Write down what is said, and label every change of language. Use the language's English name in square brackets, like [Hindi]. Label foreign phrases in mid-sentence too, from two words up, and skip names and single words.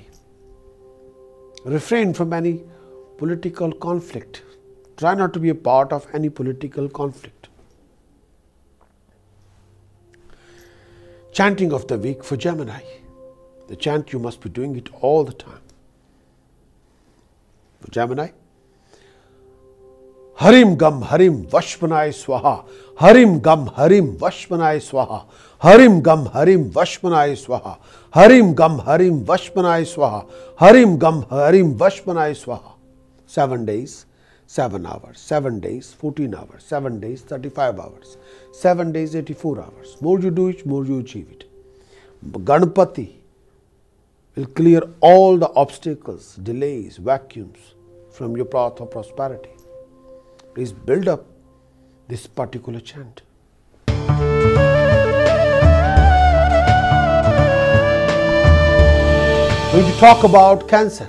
[English] Refrain from any political conflict. Try not to be a part of any political conflict. Chanting of the week for Gemini. The chant, you must be doing it all the time. For Gemini, [Sanskrit] ह्रीं गं ह्रीं वशमानय स्वाहा. ह्रीं गं ह्रीं वशमानय स्वाहा। ह्रीं गं ह्रीं वशमानय स्वाहा. ह्रीं गं ह्रीं वशमानय स्वाहा। ह्रीं गं ह्रीं वशमानय स्वाहा. [English] 7 days, 7 hours. 7 days, 14 hours. 7 days, 35 hours. 7 days, 84 hours. More you do it, more you achieve it. Ganpati will clear all the obstacles, delays, vacuums from your path of prosperity. Please build up this particular chant. Going to talk about Cancer.